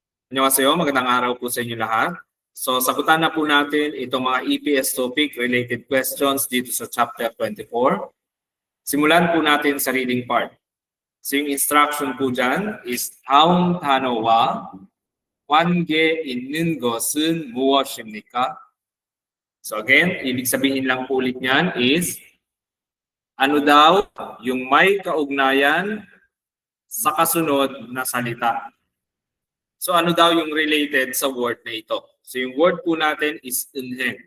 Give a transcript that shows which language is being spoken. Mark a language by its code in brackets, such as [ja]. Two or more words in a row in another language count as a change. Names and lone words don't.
[ko] 안녕하세요, [tl] magandang araw po sa inyo lahat. So sagutan na po natin itong mga [en] EPS topic related questions [tl] dito sa chapter 24. Simulan po natin sa reading part. So yung instruction po dyan is [ko] 다음 단어와 관계 있는 것은 무엇입니까? [tl] So again, ibig sabihin lang po ulit niyan is ano daw yung may kaugnayan sa kasunod na salita. So ano daw yung [en] related sa word [tl] na ito? So yung word po natin is unheng.